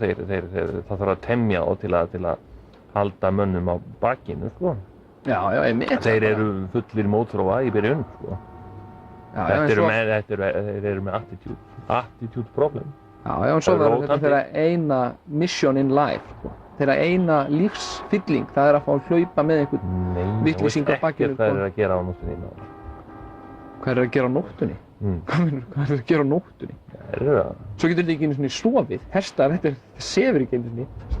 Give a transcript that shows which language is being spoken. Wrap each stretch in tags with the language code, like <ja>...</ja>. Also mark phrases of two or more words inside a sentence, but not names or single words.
<is>Það þarf að temja þá til að halda mönnum á bakinu, sko. Já, einmitt. Þeir eru fullir mótþróa í byrjun, sko. Þeir eru með</is> <en>attitude problem.</en> <is>Já, en svo verður þetta þeirra eina</is> <en>mission in life,</en> <is>sko. Þeirra eina lífsfylling, það er að fá að hlaupa með einhvern vitlýsing á bakinu. Nei, þú veist ekkert hvað þeir eru að gera á nóttunni. Hvað er að gera á nóttunni? Hvað er að gera á nóttunni? Svo getur þetta ekki einu svona sofið. Hestar, þetta sefur ekki einu svona.</is>